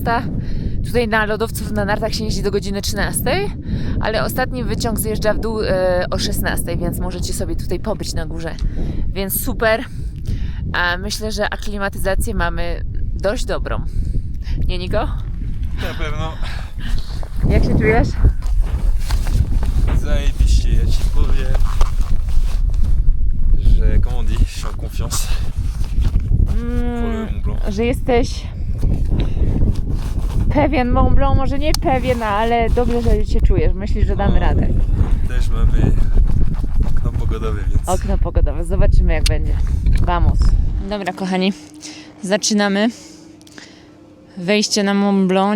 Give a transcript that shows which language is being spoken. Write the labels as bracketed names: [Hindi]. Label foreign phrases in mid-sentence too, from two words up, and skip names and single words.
[Polish] Tutaj na lodowcu na nartach się jeździ do godziny 13, ale ostatni wyciąg zjeżdża w dół o 16, więc możecie sobie tutaj pobyć na górze. Więc super. A myślę, że aklimatyzację mamy dość dobrą. Nie, Niko? Na pewno. Jak się czujesz? Zajebiście, ja ci powiem, że, [French] comment on dit, je suis en confiance pour le Mont Blanc. [Polish] Że jesteś pewien Mont Blanc, może nie pewien, ale dobrze, że się czujesz. Myślisz, że damy radę. Też mamy okno pogodowe, więc... Okno pogodowe. Zobaczymy, jak będzie. Vamos. Dobra, kochani. Zaczynamy. Wejście na Mont Blanc.